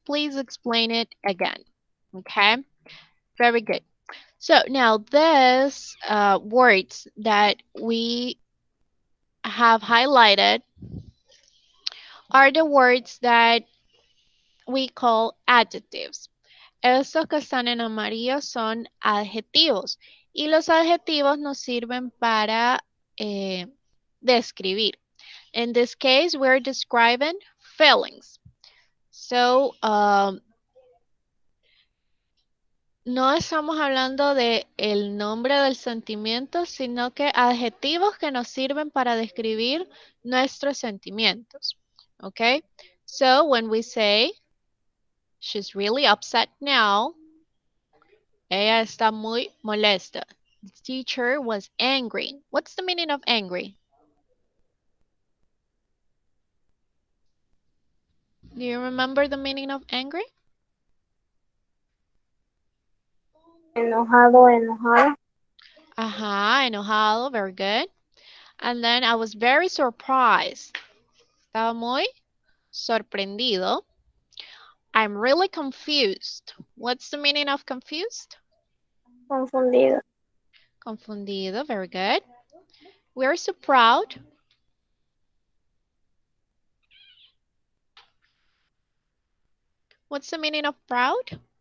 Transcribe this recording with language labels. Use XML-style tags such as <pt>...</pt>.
<en>Please explain it again. Okay, very good. So now these words that we have highlighted are the words that we call adjectives.</en> <es>Estos que están en amarillo son adjetivos y los adjetivos nos sirven para describir.</es> <en>In this case, we're describing feelings.</en> <es>So, no estamos hablando de el nombre del sentimiento, sino que adjetivos que nos sirven para describir nuestros sentimientos.</es> <en>Okay? So, when we say, she's really upset now,</en> <es>ella está muy molesta.</es> <en>The teacher was angry. What's the meaning of angry? Do you remember the meaning of angry?</en> <es>Enojado, enojado. Ajá, enojado,</es> <en>very good. And then I was very surprised.</en> <es>Estaba muy sorprendido.</es> <en>I'm really confused. What's the meaning of confused?</en> <es>Confundido.</es> <en>Confundido, very good. We're so proud. What's the meaning of proud?</en>